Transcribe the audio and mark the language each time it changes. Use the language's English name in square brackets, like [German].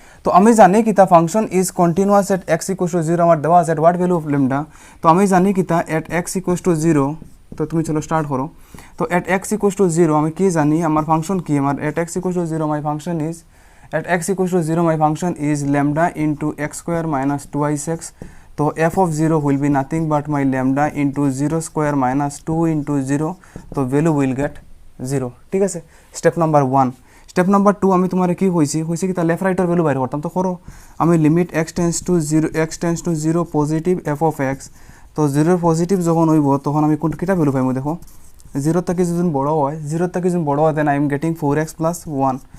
[Bangla] তো আমি জানি কিতা function is continuous at x equals to 0 আমার দেওয়া আছে এট হোয়াট ভ্যালু অফ ল্যামডা। তো আমি জানি কিতা এট এক্স ইকুয়ালস টু 0। তো তুমি চলো স্টার্ট করো। তো এট এক্স ইকুয়ালস টু 0 আমি কি জানি আমার ফাংশন কি, আমার এট x equals to 0 [English] My function is at x equals to 0 my function is lambda into x square minus 2x। तो f of 0 will be nothing but my lambda into 0 square minus 2 into 0। तो value will get 0। [Bangla] ঠিক আছে, step number 1। Step number 2 আমি তোমার কি হয়েছে কি তা লেফট রাইটের ভ্যালু বাইর করতাম। তো করো, আমি limit x tends to 0 positive f of x। তো 0 পজিটিভ যখন হইব তখন আমি কোন কিটা ভ্যালু পাইমু দেখো, 0 থেকে যদি বড় হয়, 0 থেকে যদি বড় হয় [English] Then I am getting 4x plus 1।